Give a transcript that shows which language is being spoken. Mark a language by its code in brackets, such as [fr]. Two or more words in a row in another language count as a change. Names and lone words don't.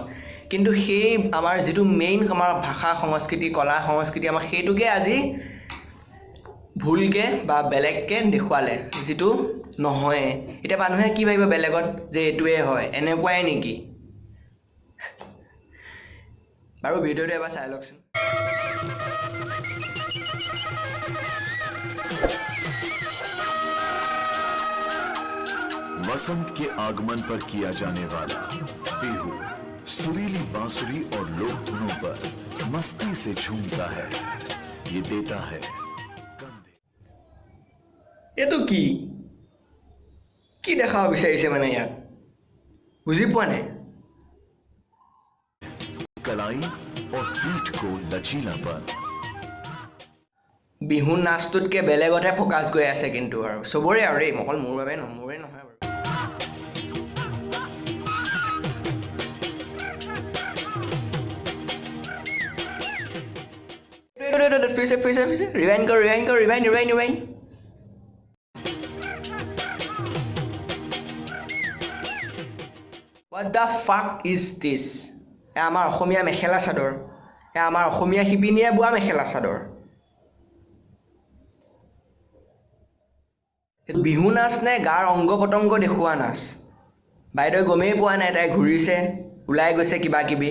[as] কিন্তু সেই আমাৰ যিটো মেইন আমাৰ ভাষা সংস্কৃতি, কলা সংস্কৃতি, আমাৰ সেইটোকে আজি ভুলকৈ বা বেলেগকৈ দেখুৱালে, যিটো নহয়। এতিয়া মানুহে কি ভাবিব বেলেগত যে এইটোৱে হয়, এনেকুৱাই নেকি? বাৰু ভিডিঅ'টো এবাৰ চাই লওকচোন। [hi] वसंत के आगमन पर किया जाने वाला बिहू सुरीली बांसुरी और लोक धुनों पर मस्ती से झूमता है। ये देता है कंधे। [as] এইটো কি কি দেখাব বিচাৰিছে মানে ইয়াত বুজি পোৱা নাই। [hi] कलाई और पीठ को लचीलापन। [as] বিহু নাচটোতকৈ বেলেগতহে ফ'কাছ গৈ আছে কিন্তু আৰু চবৰে আৰু এই অকল মোৰে নহয় বাৰু। ৰিৱাইণ্ড কৰ। [en] What the fuck is this? [as] এয়া আমাৰ অসমীয়া মেখেলা চাদৰ, এয়া আমাৰ অসমীয়া শিপিনীয়ে বোৱা মেখেলা চাদৰ। বিহু নাচ নে গাৰ অংগ পতংগ দেখুওৱা নাচ? বাইদেৱে গমেই পোৱা নাই, তাই ঘূৰিছে, ওলাই গৈছে কিবা কিবি।